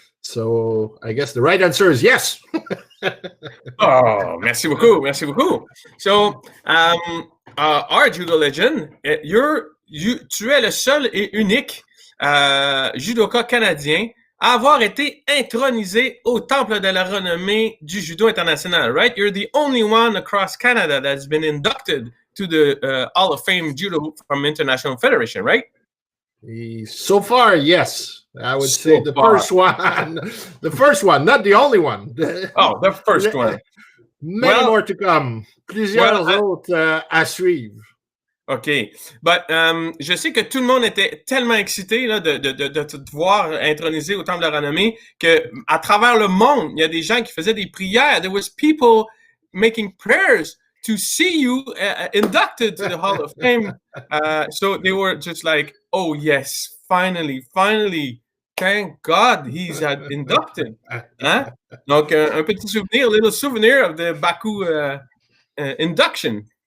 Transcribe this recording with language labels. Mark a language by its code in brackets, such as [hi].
[en] So I guess the right answer is yes. [fr] Oh, merci beaucoup, merci beaucoup. [en] So, our judo legend, [fr] tu es le seul et unique judoka canadien à avoir été intronisé au temple de la renommée du judo international, right? [en] You're the only one across Canada that's been inducted to the Hall of Fame Judo from International Federation, right? So far, yes. I would say the first one, not the only one. The first one. Many more to come. [fr] Plusieurs autres à suivre. [en] OK. [fr] But, je sais que tout le monde était tellement excité là, de te voir intronisé au temple de la renommée qu'à travers le monde, il y a des gens qui faisaient des prières. [en] There was people making prayers to see you inducted to the Hall of Fame. So they were just like, oh yes, finally, thank God he's inducted. [fr] Hein? Donc, un petit souvenir, [en] little souvenir of the Baku induction.